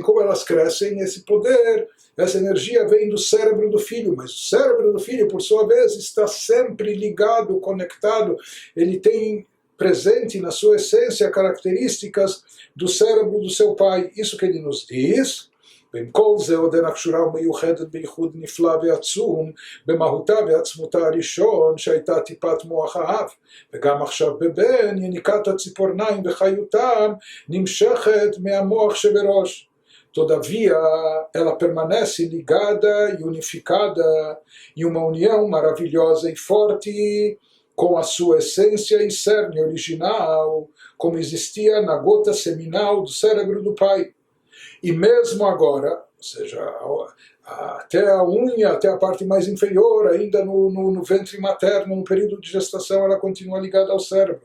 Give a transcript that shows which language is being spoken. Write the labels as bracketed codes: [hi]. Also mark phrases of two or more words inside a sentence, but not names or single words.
[pt] Como elas crescem, esse poder, essa energia vem do cérebro do filho, mas o cérebro do filho, por sua vez, está sempre ligado, conectado, ele tem presente na sua essência características do cérebro do seu pai. Isso que ele nos diz, [he] ועם כל זה עודנה קשורה ומיוחדת בייחוד נפלא ועצום במהותה ועצמותה הראשון שהייתה טיפת מוח האב, וגם עכשיו בבן יניקת הציפורניים וחיותם נמשכת מהמוח שבראש. [pt] Todavia, ela permanece ligada e unificada em uma união maravilhosa e forte com a sua essência e cerne original, como existia na gota seminal do cérebro do pai. E mesmo agora, ou seja, até a unha, até a parte mais inferior, ainda no ventre materno, no período de gestação, ela continua ligada ao cérebro.